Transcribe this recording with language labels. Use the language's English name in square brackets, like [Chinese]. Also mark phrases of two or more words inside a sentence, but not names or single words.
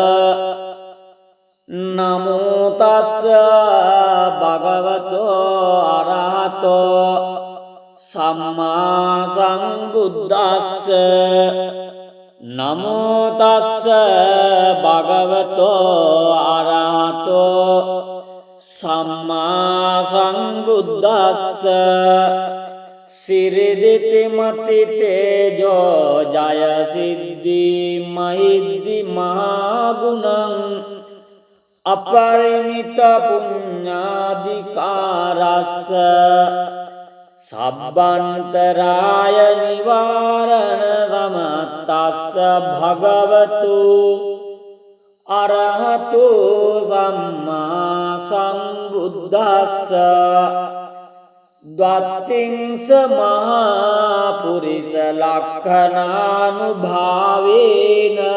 [Pali] නමෝ තස්ස භගවතු අරහතෝ සම්මා සම්බුද්දස්ස නමෝ තස්ස භගවතු අරහතෝ සම්මා සංබුද්දස්ස සිරිදිති මති තේජෝ ජය සිද්ධි මහිද්දි මහා ගුණං අපරිමිත පුඤ්ඤාධිකාරස්ස සබ්බන්තරාය නිවාරණ ගමතස්ස භගවතු අරහතු සම්මා සංබුද්දස්ස ද්වත්තිංස මහා පුරිස ලක්ඛනානුභාවේන